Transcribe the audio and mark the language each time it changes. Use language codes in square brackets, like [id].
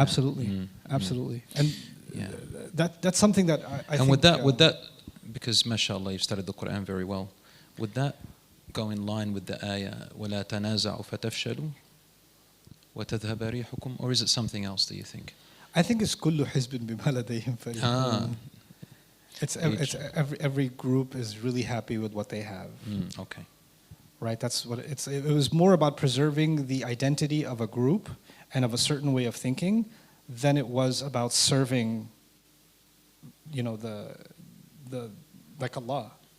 [en] Absolutely. Absolutely. And that's something that I think. And would that, because mashallah, you've studied the Quran very well, would that go in line with the ayah, [ar] وَلَا تَنَازَعُوا فَتَفْشَلُوا وَتَذْهَبَ رِيحُكُمْ, [en] or is it something else, do you think? I think it's [ar] كُلُّ حِزْبٍ بِمَا لَدَيْهِمْ فَرِحُونَ. [en] It's every group is really happy with what they have. Okay. Right? That's what it was more about preserving the identity of a group and of a certain way of thinking than it was about serving, you know, the like Allah.